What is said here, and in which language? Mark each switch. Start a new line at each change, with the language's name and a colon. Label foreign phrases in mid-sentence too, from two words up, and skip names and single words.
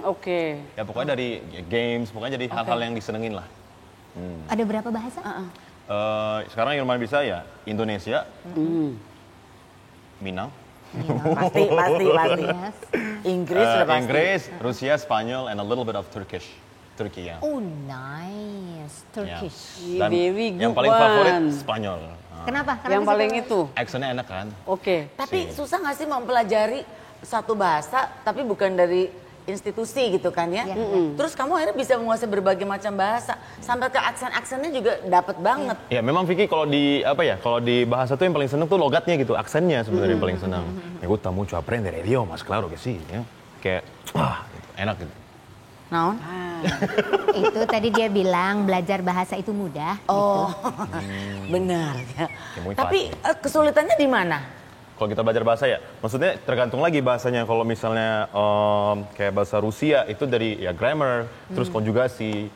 Indonesian: Oke. Ya pokoknya dari games, pokoknya jadi hal-hal yang disenengin lah. Ada berapa bahasa? Sekarang yang lumayan bisa ya Indonesia, Minang, Pasti. Yes. Inggris sudah pasti. Inggris, Rusia, Spanyol,
English: and a little bit of Turkish.
Indonesian: Turki ya.
English: Oh, nice. Turkish.
Indonesian: Dan
English: Very good
Indonesian: yang paling favorit one. Spanyol. Kenapa? Kenapa Yang sih paling kalau- itu. Aksennya enak kan? Oke. Tapi susah nggak sih mempelajari satu bahasa, tapi bukan dari institusi gitu kan ya? Terus kamu akhirnya bisa menguasai berbagai macam bahasa, sampai ke aksen-aksennya juga dapat banget. Ya memang Vicky kalau di apa ya, kalau di bahasa tuh yang paling seneng tuh logatnya gitu, aksennya sebenarnya yang paling senang.
Spanish: Me gusta mucho aprender idiomas, claro que sí,
Indonesian: ya. Kayak gitu, enak gitu. Naon? Itu tadi dia bilang belajar bahasa itu mudah. Oh, benar ya.
Spanish: Ya, muy
Indonesian: Tapi
Spanish: fácil.
Indonesian: kesulitannya di mana? Kalau kita belajar bahasa ya, maksudnya tergantung lagi bahasanya. Kalau misalnya kayak bahasa Rusia itu dari ya grammar, terus konjugasi.